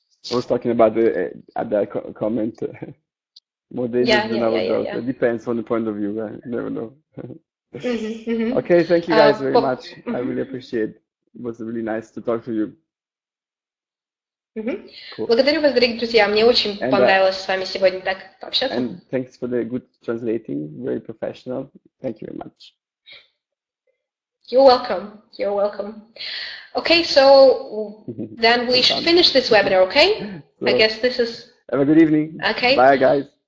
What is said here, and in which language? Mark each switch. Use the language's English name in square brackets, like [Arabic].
[English] I was talking about the comment. More dangerous than our dog. It depends on the point of view. You never know. Okay, thank you guys very much. I really appreciate it. It was really nice to talk to you. Cool. [Russian] Благодарю вас, дорогие друзья. Мне очень понравилось с вами сегодня так пообщаться. [English] And thanks for the good translating. Very professional. Thank you very much. You're welcome. You're welcome. Okay, so then we should finish this webinar, okay? So, I guess this is... Have a good evening. Okay. Bye, guys.